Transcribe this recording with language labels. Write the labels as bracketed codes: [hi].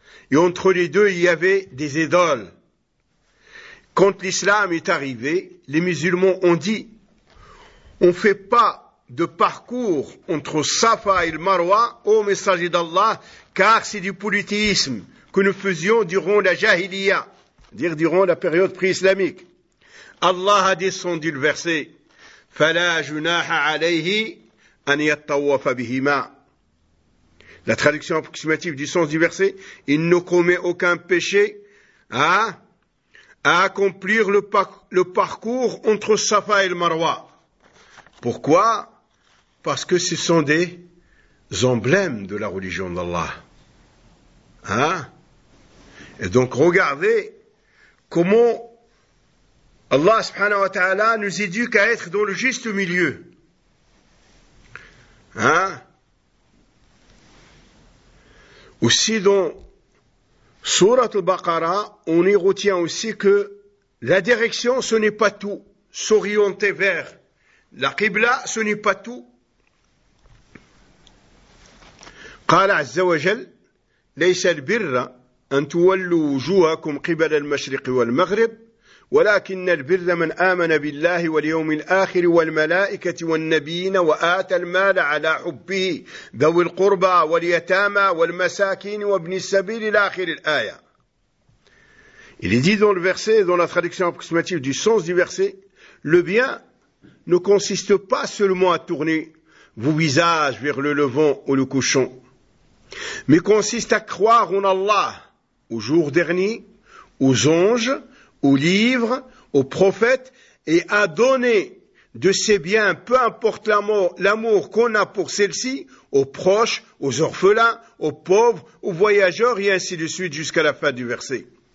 [fr] Et entre les deux, il y avait des idoles. Quand l'islam est arrivé, les musulmans ont dit, on ne fait pas de parcours entre Safa et le Marwa, ô messager d'Allah, car c'est du polythéisme que nous faisions durant la Jahiliya, dire durant la période pré-islamique. Allah a descendu le verset, [ar] فَلَا جُنَاحَ عَلَيْهِ أَنْ يَتَّوَّفَ بِهِمَا. [fr] La traduction approximative du sens du verset, il ne commet aucun péché à accomplir le parcours entre Safa et le Marwa. Pourquoi? Parce que ce sont des emblèmes de la religion d'Allah. Hein? Et donc, regardez comment Allah subhanahu wa ta'ala nous éduque à être dans le juste milieu. Hein? Aussi dans Sourate al-Baqarah, on y retient aussi que la direction, ce n'est pas tout. S'orienter vers la Qibla, ce n'est pas tout. [ar] قال عز وجل ليس البر أن تولوا وجوهكم قبل المشرق والمغرب ولكن البر من آمن بالله واليوم الآخر والملائكة والنبيين وآتى المال على حبه ذوي القربى واليتامى والمساكين وابن السبيل إلى آخر الآية. [fr] Il est dit dans le verset, dans la traduction approximative du sens du verset, le bien ne consiste pas seulement à tourner vos visages vers le levant ou le couchant, mais consiste à croire en Allah, au jour dernier, aux anges, aux livres, aux prophètes, et à donner de ses biens, peu importe l'amour qu'on a pour celle-ci, aux proches, aux orphelins, aux pauvres, aux voyageurs, et ainsi de suite jusqu'à la fin du verset.